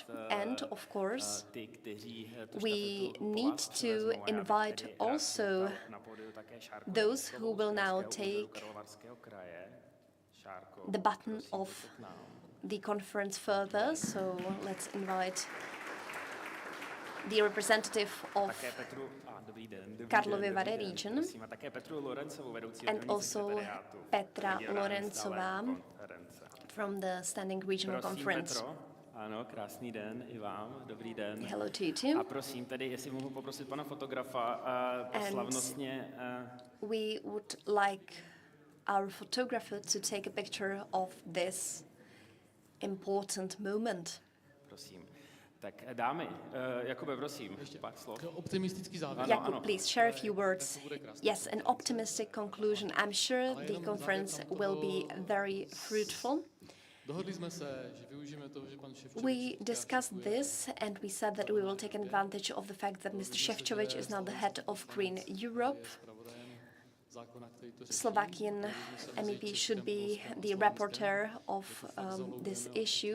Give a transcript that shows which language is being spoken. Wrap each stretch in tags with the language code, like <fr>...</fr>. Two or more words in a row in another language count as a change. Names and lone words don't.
<en>And of course, we need to invite also those who will now take the baton of the conference further. So let's invite the representative of Karlovy Vary region and also Petra Lorencová from the Standing Regional Conference.</en> <cs>Ano, krásný den i vám, dobrý den.</cs> <en>Hello to you too.</en> <cs>A prosím tedy, jestli mohu poprosit pana fotografa slavnostně.</cs> <en>We would like our photographer to take a picture of this important moment.</en> <cs>Prosím. Tak dámy, Jakube, prosím, pár slov. Optimistický závěr. Jakub,</cs> <en>please share a few words. Yes, an optimistic conclusion. I'm sure the conference will be very fruitful. We discussed this and we said that we will take advantage of the fact that Mr. Šefčovič is now the head of Green Europe Slovakian MEP should be the rapporteur of this issue.</en>